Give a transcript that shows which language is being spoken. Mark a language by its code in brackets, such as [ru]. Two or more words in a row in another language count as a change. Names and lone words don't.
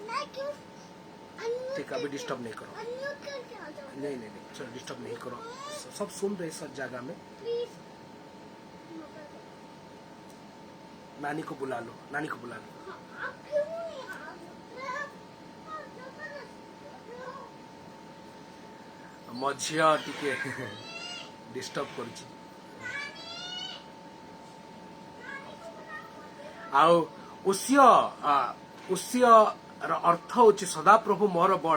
[hi] नहीं क्यों ठीक है अभी डिस्टर्ब नहीं करो अनम्यूट करके आ जाओ नहीं नहीं नहीं चलो डिस्टर्ब नहीं करो सब सुन रहे सब जगह में प्लीज। नानी को बुला लो नानी को बुला लो आप क्यों नहीं आ रहे? [or] ମୋ ଝିଅ ଟିକେ ଡିଷ୍ଟର୍ବ କରୁଛି ଆଉ ଉସିୟର ଅର୍ଥ ହଉଛି ସଦାପ୍ରଭୁ ମୋର ବଳ